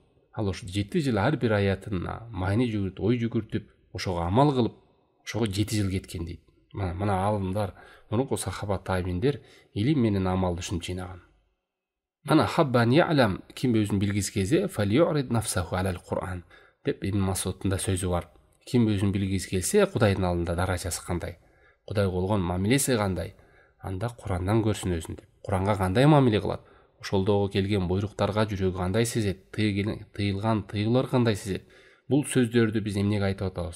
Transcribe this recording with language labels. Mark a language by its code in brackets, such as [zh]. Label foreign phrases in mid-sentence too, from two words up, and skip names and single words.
[ky] Ал ошо 7 жыл ар бир аятына майны жүгүртүп, ой жүгүртүп, ошого амал кылып, ошого 7 жыл кеткен дейт. Мына алымдар, мурунку сахаба табииндер илим менен амалды ушинтип жыйнаган. [ar] من أحب أن يعلم, [ky] ким өзүн билгиси келсе, [ar] فليعرض نفسه على القرآن [ky] деп Ибн Масудтун да сөзү бар. Ким өзүн билгиси келсе, Кудайдын алдында даражасы кандай, Кудайга болгон мамилеси кандай, анда Курандан көрсүн өзүн деп. Куранга кандай мамиле кылат? Ошолдогу келген буйруктарга жүрөгү кандай сезет? Тыйылган тыйгылар кандай сезет? Бул сөздөрдү биз эмнеге айтып атабыз?